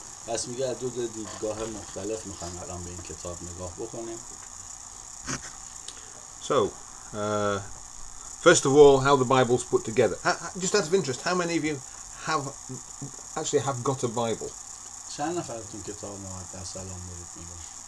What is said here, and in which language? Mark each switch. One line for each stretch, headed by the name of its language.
Persian: پس میگه از دو دیدگاه مختلف میخوایم الان به این کتاب نگاه بکنیم.
English: So, first of all, how the Bible's put together. Just out of interest, how many of you have got a Bible?
Persian: چند نفرتون کتاب مقدس الان دارید میگم؟